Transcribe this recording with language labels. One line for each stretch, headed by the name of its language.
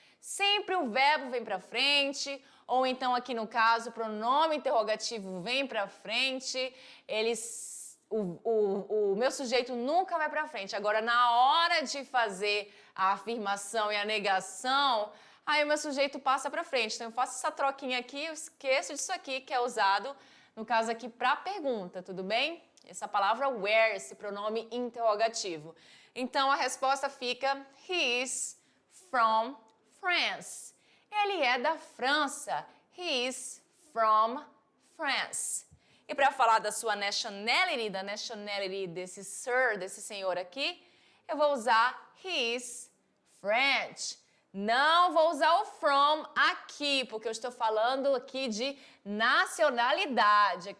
Portuguese: Sempre o verbo vem para frente, ou então aqui no caso o pronome interrogativo vem para frente, o meu sujeito nunca vai para frente. Agora, na hora de fazer a afirmação e a negação, aí o meu sujeito passa para frente. Então, eu faço essa troquinha aqui, eu esqueço disso aqui, que é usado, no caso aqui, para pergunta, tudo bem? Essa palavra where, esse pronome interrogativo. Então, a resposta fica,
English: he is from France.
Portuguese: Ele é da França.
English: He is from France.
Portuguese: E para falar da sua nationality, da nationality desse sir, desse senhor aqui, eu vou usar
English: he is French.
Portuguese: Não vou usar o from aqui, porque eu estou falando aqui de nacionalidade.